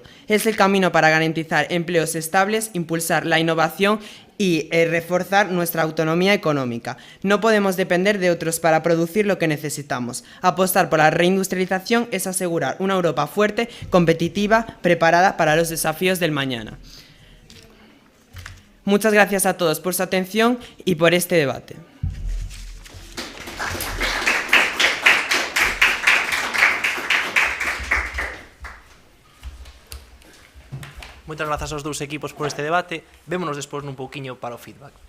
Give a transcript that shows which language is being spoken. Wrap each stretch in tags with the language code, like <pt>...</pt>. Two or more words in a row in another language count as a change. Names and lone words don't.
<es>Es el camino para garantizar empleos estables, impulsar la innovación y reforzar nuestra autonomía económica. No podemos depender de otros para producir lo que necesitamos. Apostar por la reindustrialización es asegurar una Europa fuerte, competitiva, preparada para los desafíos del mañana. Muchas gracias a todos por su atención y por este debate.</es> <gl>Moitas grazas aos dous equipos por este debate. Vémonos despois nun pouquiño para o feedback.</gl>